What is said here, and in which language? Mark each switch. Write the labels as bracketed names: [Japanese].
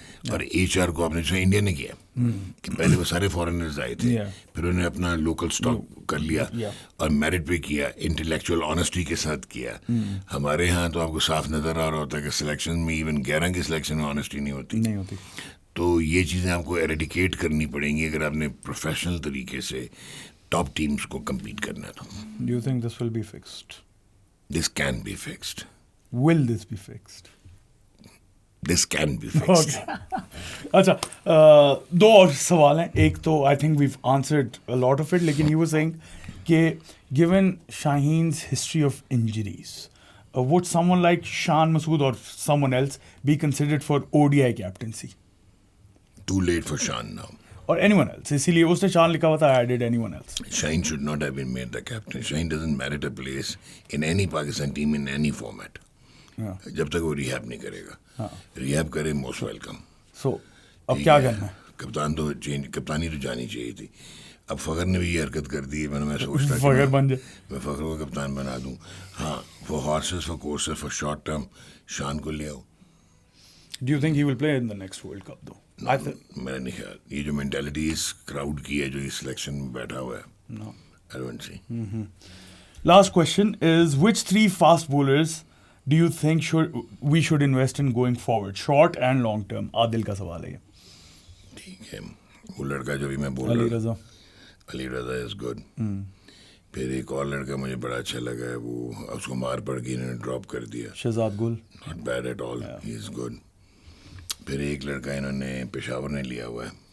[Urdu] اور H R کو آپ نے جو انڈیا نے کیا کہ پہلے وہ سارے فارنرز آئے تھے، پھر انہوں نے اپنا لوکل اسٹاک کر لیا اور میرٹ پہ کیا، انٹلیکچوئل آنیسٹی کے ساتھ کیا. ہمارے ہاں تو آپ کو صاف نظر آ رہا ہوتا ہے کہ سلیکشن میں ایون 11 کی سلیکشن میں آنیسٹی نہیں ہوتی. تو یہ چیزیں آپ کو ایریڈیکیٹ کرنی پڑیں گی اگر آپ نے پروفیشنل طریقے سے ٹاپ ٹیمز کو کمپیٹ کرنا ہے. تو [English] Do you think this will be fixed? This can be fixed. Will this be fixed? This can be fixed. [Urdu] اچھا 2 اور سوال ہیں. ایک تو [English] I think we've answered a lot of it, لیکن he was saying کہ given Shaheen's history of injuries, would someone like Shan Masood or someone else be considered for ODI captaincy? Too late for Shan now. Or anyone else? [Urdu] اسی لیے اس نے شان لکھا ہوا تھا, [English] I added anyone else. Shaheen should not have been made the captain. Shaheen doesn't merit a place in any Pakistan team in any format. [Urdu] جب تک وہ ریہیب نہیں کرے گا. ریہیب کرے موسٹ ویلکم. سو اب کیا کرنا ہے؟ کپتان تو کپتانی تو جانی چاہیے تھی. اب فخر نے بھی یہ حرکت کر دی ہے. میں سوچتا فخر بن جائے, میں فخر کو کپتان بنا دوں. ہاں for horses, for courses, for short term شان کو لے آؤ. [English] Do you think he will play in the next World Cup though? [Urdu] میرا نہیں خیال. یہ جو مینٹیلٹی اس کراؤڈ کی ہے جو اس سلیکشن میں بیٹھا ہوا ہے, [English] I don't see. Last question is, which 3 fast bowlers do you think we should invest in going forward, short and long term? [Urdu] عادل کا سوال ہے. ٹھیک ہے, وہ لڑکا جو بھی میں بول رہا ہوں, علی رضا از گڈ. پھر ایک اور لڑکا مجھے بڑا اچھا لگا ہے, وہ اس کو مار پڑ گئی, انہوں نے ڈراپ کر دیا. شہزاد گل, [English] Not bad at all, he is good. [Urdu] پھر ایک لڑکا انہوں نے پشاور نے لیا ہوا ہے,